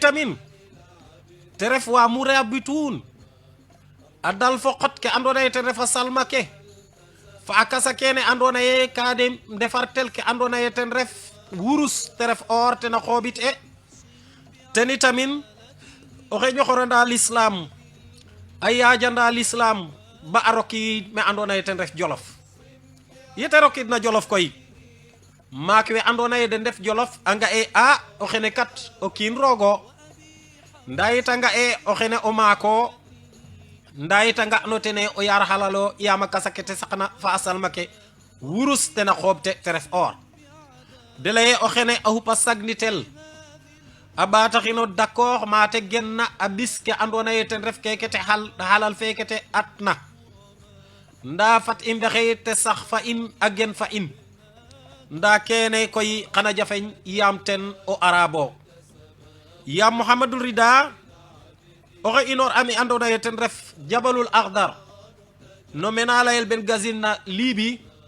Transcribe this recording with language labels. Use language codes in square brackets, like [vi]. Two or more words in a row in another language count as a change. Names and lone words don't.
[srr] tamin te ref wa Mourabitoun a dal fo xot ke andona ye ten refa salma ke fa a kasa kene andona ye ka de ndefar tel ke andona ye ten ref wurus te ref or tena xoobit e teni tamin oxe ñoxoranda l'islam a yajanda l'islam ba a roki me andona ye ten ref Jolof yete rokid na Jolof koy maak we andona ye den def Jolof a nga e a o xene kat o kiin rogo nda yit a nga e o xene o maako nda yit a nga no tene o yar halalo yama kasake te saqna fa a salma ke wurus tena xoobte te ref or de leye o xene a xupa sagnitel a ɓataxino d'accord mate genna a bis ke andona ye ten ref keke te halal feke te atna nda fat i mbexey te sax fa in a gen fa in nda kene koy xana jafeñ yam ten o arabo yam Muhammadul Rida oxe inor ami andona ye ten ref Jabalul Akhdar no mena layel ben gazine na Libi